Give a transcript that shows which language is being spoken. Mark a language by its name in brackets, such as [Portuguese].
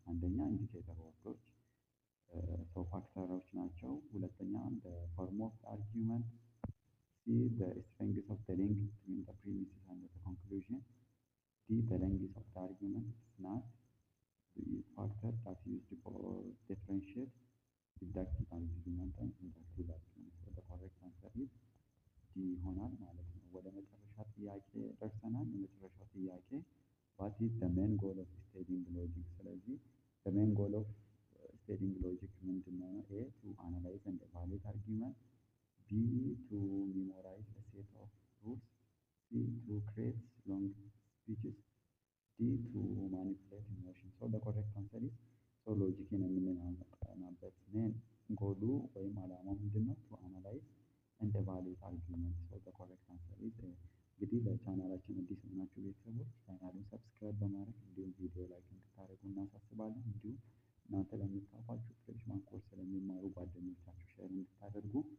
[Amharic] አንደኛ ኢንዲኬተር ወርዶች ፋክተሮች ናቸው። ሁለተኛ [English] form of argument. C, the strength of the link between the premises and the conclusion. D, the length of the argument is not the factor that used for differentiate deductive argument and inductive argument. So the correct answer is D [Amharic] ይሆናል ማለት ነው። ወደ መጨረሻ ጥያቄ ደርሰናል። የመጨረሻው ጥያቄ [English] what is the main goal of studying logic? [Amharic] ስለዚህ [English] the main goal of studying logic [Amharic] ምንድነው? [English] A, to analyze and evaluate argument. B, to memorize a set of rules. C, to create long speeches. D, to manipulate emotion. So the correct answer is [Amharic] ሎጂክን የምናጠናበት ሜን ጎሉ ወይም ዓላማው ምንድነው? [English] to analyze and evaluate argument. So the correct answer is [Amharic] እንግዲህ ለቻናላችን አዲስ የሆናችሁ ቤተሰቦች ቻናሉን ሰብስክራይብ በማድረግ እንዲሁም ቪዲዮ ላይክ እንድታደርጉ እናሳስባለን። እንዲሁም እናንተ ለምታውቋችሁ ፍሬሽማን ኮርስ ስለሚማሩ ጓደኞቻችሁ ሼር እንድታደርጉ